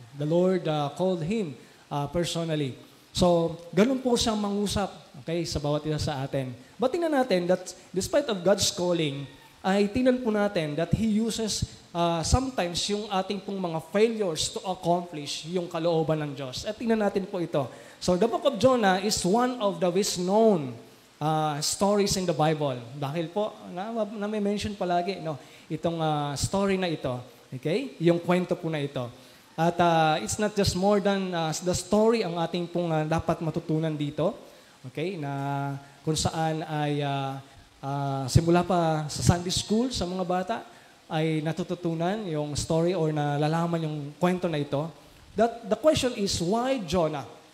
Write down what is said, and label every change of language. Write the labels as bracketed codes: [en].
[en] The Lord called him personally. [tl] So, ganun po siyang mangusap, okay, sa bawat isa sa atin. But tingnan natin [en] that despite of God's calling, [tl] ay tingnan po natin that He uses sometimes yung ating pong mga failures to accomplish yung kalooban ng Diyos. At tingnan natin po ito. [en] So, the book of Jonah is one of the best known stories in the Bible. [tl] Dahil po, may mention palagi, itong story na ito. Okay? Yung kwento po na ito. At [en] it's not just more than the story [tl] ang ating pong dapat matutunan dito. Okay? Na kung saan ay simula pa sa Sunday school sa mga bata ay natututunan yung story or nalalaman yung kwento na ito. [en] The question is, why Jonah?